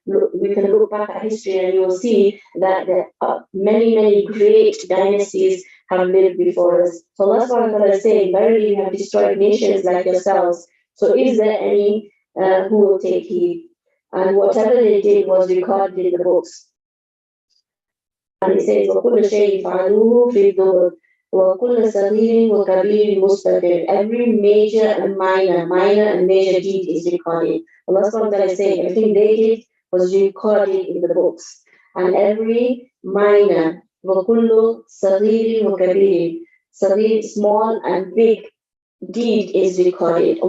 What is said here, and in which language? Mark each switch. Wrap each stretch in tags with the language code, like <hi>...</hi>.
<en>We can look back at history and you will see that many, many great dynasties have lived before us. So Allah subhanahu wa ta'ala is saying, verily you have destroyed nations like yourselves. So is there any who will take heed? And whatever they did was recorded in the books. And it says,</en> <ar>وَكُلَّ شَيْءٍ فَعَلُوهُ فِي الدُّبُرِ وَكُلَّ صَغِيرٍ وَكَبِيرٍ مُسْتَطِرٍ.</ar> <en>Every major and minor and major deed is recorded. Allah subhanahu wa ta'ala is saying, everything they did was recorded in the books. And every minor,</en> <ar>وَكُلُّ صَغِيرٍ وَكَبِيرٍ,</ar> <en>صغير, small and big deed is recorded.</en>